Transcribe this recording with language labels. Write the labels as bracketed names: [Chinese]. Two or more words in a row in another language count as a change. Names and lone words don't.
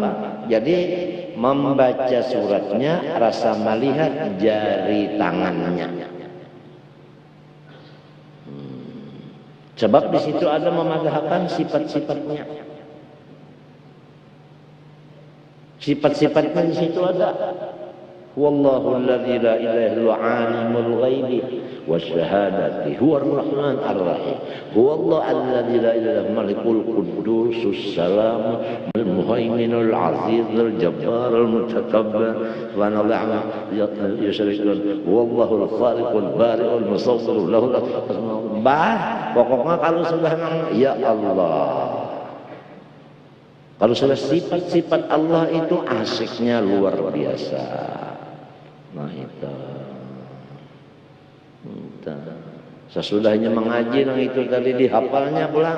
[Banjar] Jadi membaca suratnya rasa melihat jari tangannya. Sebab di situ ada memadahkan sifat-sifatnya. Sifat-sifatnya di situ ada. [Arabic] والله الذي لا إله إلا عالم الغيب والشهادة هو الرحمن الرحيم. هو الله الذي لا إله إلا الملك القدوس السلام المهيمن العزيز الجبار المتكبر ونعلم يشركون والله الخالق البارئ المصور له الأسماء. [Banjar] Pokoknya kalau sudah ya Allah, kalau sudah sifat-sifat Allah itu asiknya luar biasa. Nah itu. Sesudahnya mengaji yang itu tadi dihafalnya pulang.